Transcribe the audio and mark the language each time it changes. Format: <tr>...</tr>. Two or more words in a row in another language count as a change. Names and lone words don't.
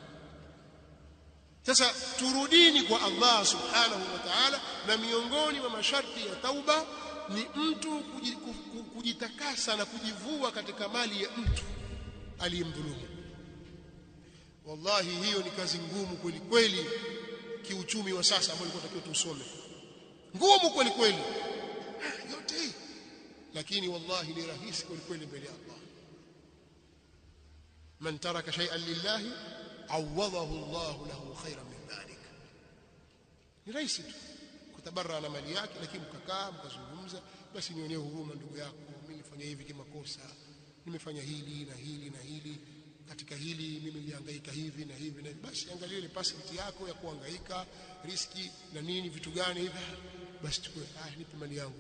<sw>Sasa turudini kwa Allah</sw> <ar>سبحانه وتعالى,</ar> <sw>na miongoni mwa masharti ya tauba ni mtu kujitakasa na kujivua katika mali ya mtu aliyemdhulumu. Wallahi hiyo ni kazi ngumu kweli kweli, kiuchumi wa sasa ambao tunatakiwa tusome. Ngumu kweli kweli yote hii, lakini wallahi ni rahisi kweli kweli mbele ya Allah.</sw> <ar>من ترك شيئا لله عوضه الله له خيرا من ذلك.</ar> <sw>Ni rahisi tu kutabarra na mali yake, lakini mkakaa mkazungumza, basi nionee huruma ndugu yako, mimi nilifanya hivi kimakosa, nimefanya hili na hili na hili, katika hili mimi nilihangaika hivi na hivi na basi angalia ile passport yako ya kuhangaika, riski na nini, vitu gani hivi, basi chukua, nipe mali yangu.</sw>